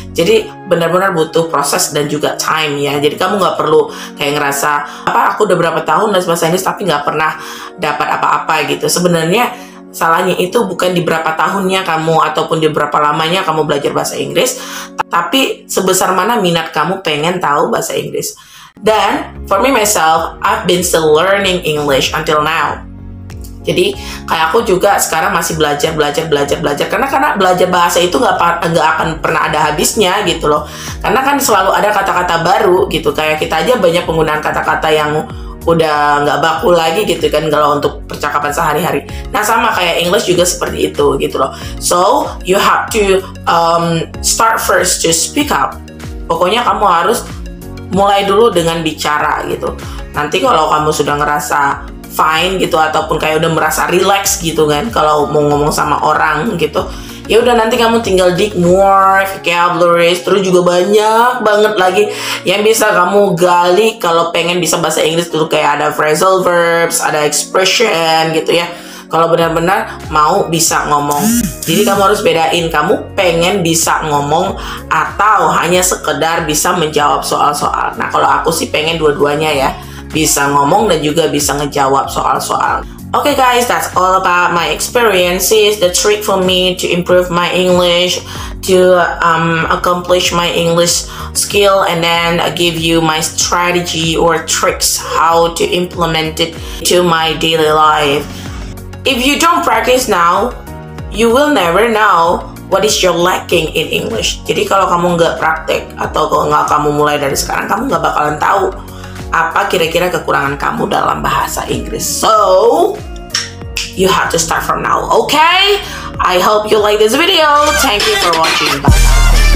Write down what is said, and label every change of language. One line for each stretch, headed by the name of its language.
Indonesian: Jadi benar-benar butuh proses dan juga time ya. Jadi kamu nggak perlu kayak ngerasa aku udah berapa tahun les bahasa Inggris tapi nggak pernah dapat apa-apa gitu. Sebenarnya salahnya itu bukan di berapa tahunnya kamu ataupun di berapa lamanya kamu belajar bahasa Inggris, tapi sebesar mana minat kamu pengen tahu bahasa Inggris.
English: Dan for me myself, I've been still learning English until now.
Indonesian: Jadi kayak aku juga sekarang masih belajar karena belajar bahasa itu nggak akan pernah ada habisnya gitu loh. Karena kan selalu ada kata-kata baru gitu. Kayak kita aja banyak penggunaan kata-kata yang udah nggak baku lagi gitu kan kalau untuk percakapan sehari-hari. Nah sama kayak English juga seperti itu gitu loh.
English: So you have to start first to speak up.
Indonesian: Pokoknya kamu harus mulai dulu dengan bicara gitu. Nanti kalau kamu sudah ngerasa fine gitu ataupun kayak udah merasa relax gitu kan kalau mau ngomong sama orang gitu, ya udah nanti kamu tinggal
English: dig more vocabularies,
Indonesian: terus juga banyak banget lagi yang bisa kamu gali kalau pengen bisa bahasa Inggris tuh, kayak ada phrasal verbs, ada expression gitu ya. Kalau benar-benar mau bisa ngomong, jadi kamu harus bedain kamu pengen bisa ngomong atau hanya sekedar bisa menjawab soal-soal. Nah kalau aku sih pengen dua-duanya ya, bisa ngomong dan juga bisa ngejawab soal-soal.
English: Okay guys, that's all about my experiences, the trick for me to improve my English, to accomplish my English skill, and then I give you my strategy or tricks how to implement it to my daily life. If you don't practice now, you will never know what is your lacking in English.
Indonesian: Jadi kalau kamu nggak praktek atau kalau nggak kamu mulai dari sekarang, kamu nggak bakalan tahu apa kira-kira kekurangan kamu dalam bahasa Inggris.
English: So, you have to start from now, okay? I hope you like this video. Thank you for watching. Bye.